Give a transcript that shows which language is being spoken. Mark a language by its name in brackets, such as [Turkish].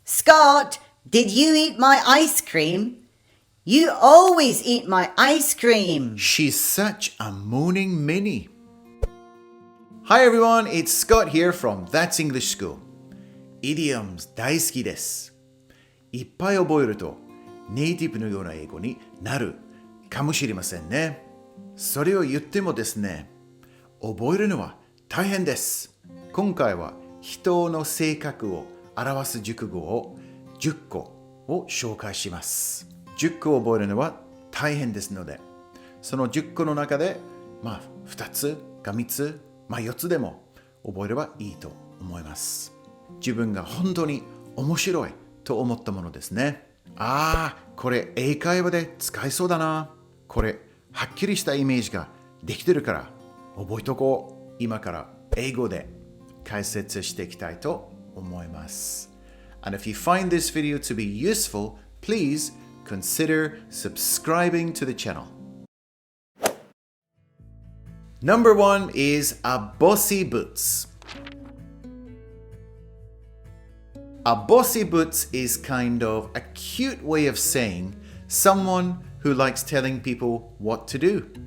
[English] Scott, did you eat my ice cream? You always eat my ice cream. She's such a moaning Minnie. Hi everyone, it's Scott here from That's English School. [Japanese] Idioms 大好きです。いっぱい覚えるとネイティブのような英語になるかもしれませんね。それを言ってもですね、覚えるのは大変です。今回は人の性格を表す熟語を10個を紹介します。 10個を覚えるのは大変ですので、その10個の中で2つか3つ、4つでも覚えればいいと思います。自分が本当に面白いと思ったものですね。これ英会話で使えそうだな。これはっきりしたイメージができてるから覚えとこう。今から英語で解説していきたいと思います。 [English] And if you find this video to be useful, please consider subscribing to the channel. Number 1 is a bossy boots. A bossy boots is kind of a cute way of saying someone who likes telling people what to do.